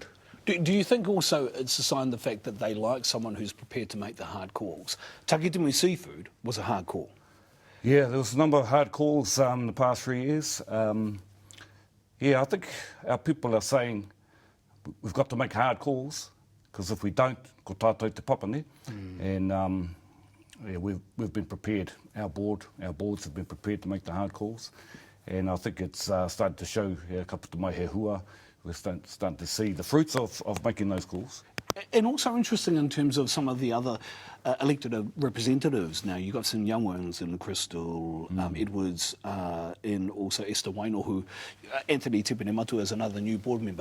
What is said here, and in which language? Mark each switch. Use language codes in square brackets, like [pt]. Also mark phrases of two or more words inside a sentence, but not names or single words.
[en] Do you think also it's a sign of the fact that they like someone who's prepared to make the hard calls? Takitimu Seafood was a hard call. Yeah, there was a number of hard calls in the past 3 years. Yeah, I think our people are saying we've got to make hard calls, because if we don't, [mi] ko tātou te papane. [en] And yeah, we've been prepared. Our boards have been prepared to make the hard calls. And I think it's started to show a couple of [mi] mai he hua. [en] We're starting to see the fruits of making those calls. And also interesting in terms of some of the other elected representatives now. You've got some young ones in Crystal, Edwards, and also Esther Waino, who Anthony Tipinematu is another new board member.